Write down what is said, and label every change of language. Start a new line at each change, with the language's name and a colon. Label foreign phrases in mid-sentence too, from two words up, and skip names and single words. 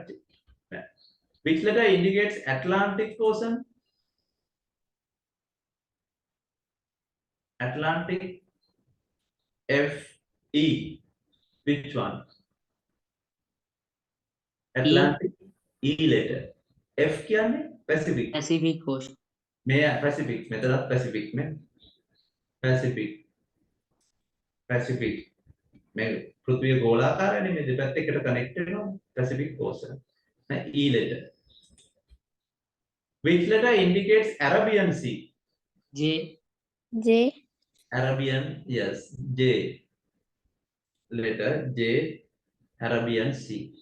English: Which letter indicates Atlantic Ocean? Atlantic. F. E. Which one? Atlantic. E letter.
Sinhala: F කියන්නේ Pacific.
English: Pacific Ocean.
Sinhala: මේ Pacific. මෙතනත් Pacific නේ. Pacific.
English: Pacific.
Sinhala: මේ පෘථිවිය ගෝලාකාරනේ මේ දෙපැත්ත එකට කනෙක්ට් වෙනවා.
English: Pacific Ocean. E letter. Which letter indicates Arabian Sea? J. J. Arabian, yes. J. Letter J. Arabian Sea.